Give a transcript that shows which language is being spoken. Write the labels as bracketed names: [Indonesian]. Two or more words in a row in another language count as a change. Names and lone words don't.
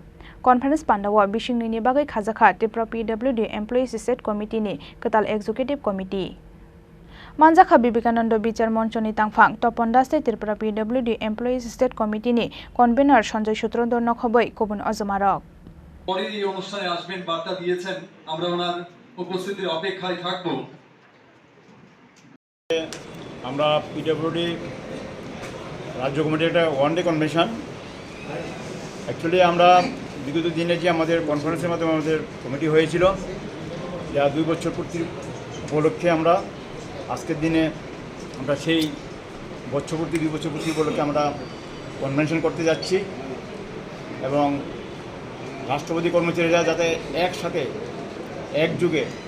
[Kok Borok] Conference Panda wa Bishing ni bagai Khlaijakha Tripura PWD Employees State Committee ni Ketal [English] Executive Committee. [Kok Borok] Manjakha Bibikananda Bichar Monchoni Tangphang to Panda State Tripura PWD Employees State Committee ni Convener Sanjay Sutrodor Nokhoboi Kobun Azumarok. [Bangla] পরের এই অনুষ্ঠানে আসবেন বার্তা দিয়েছেন আমরা ওনার উপস্থিতির অপেক্ষায় থাকব। আমরা পিডব্লিউডি রাজ্য কমিটির একটা [English] one day convention actually [Bangla] আমরা বিগত দিনে যে আমাদের কনফারেন্সের মাধ্যমে আমাদের কমিটি হয়েছিল যা 2 বছর পূর্তি উপলক্ষে আমরা আজকের দিনে আমরা সেই 2 বছর পূর্তি উপলক্ষে আমরা কনভেনশন করতে যাচ্ছি এবং রাষ্ট্রপতি কর্মচারীরা যাতে একসাথে একযুগে